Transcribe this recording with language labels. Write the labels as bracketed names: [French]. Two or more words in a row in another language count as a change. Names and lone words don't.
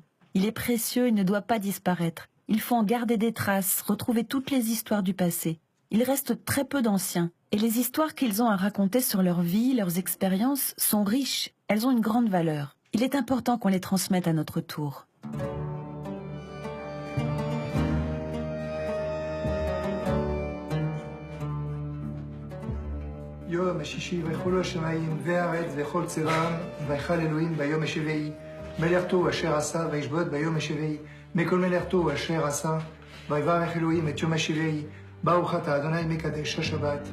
[French] Il est précieux, il ne doit pas disparaître. Il faut en garder des traces, retrouver toutes les histoires du passé. Il reste très peu d'anciens. Et les histoires qu'ils ont à raconter sur leur vie, leurs expériences, sont riches. Elles ont une grande valeur. Il est important qu'on les transmette à notre tour. [Hebrew] יום השישי ויחולו השמיים והארץ וכל צבאם ויכל אלוהים ביום השביעי מלאכתו אשר עשה וישבות ביום השביעי מכל מלאכתו אשר עשה ויברך אלוהים את יום השביעי ברוך אתה אדוני מקדש השבת.